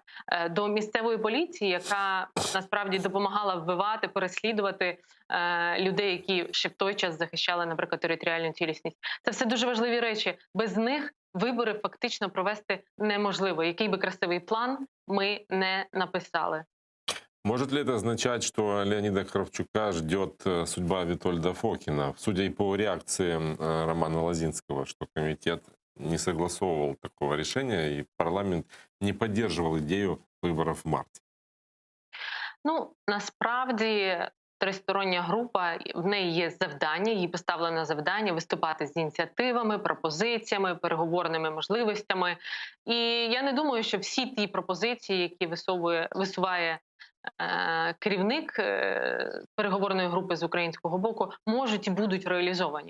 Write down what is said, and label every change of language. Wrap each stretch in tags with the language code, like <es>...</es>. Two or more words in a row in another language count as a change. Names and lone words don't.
<uk>До місцевої поліції, яка насправді допомагала вбивати, переслідувати людей, які ще в той час захищали, наприклад, територіальну цілісність. Це все дуже важливі речі. Без них вибори фактично провести неможливо. Який би красивий план ми не написали.</uk> <ru>Может ли это означать, что Леонида Кравчука ждет судьба Витольда Фокина? Судя и по реакции Романа Лозинского, что комитет не согласовывал такого решения и парламент не поддерживал идею выборов в марте.</ru> <uk>Насправді, тристороння група, в неї є завдання, їй поставлено завдання виступати з ініціативами, пропозиціями, переговорними можливостями. І я не думаю, що всі ті пропозиції, які висуває керівник переговорної групи з українського боку, можуть і будуть реалізовані.</uk>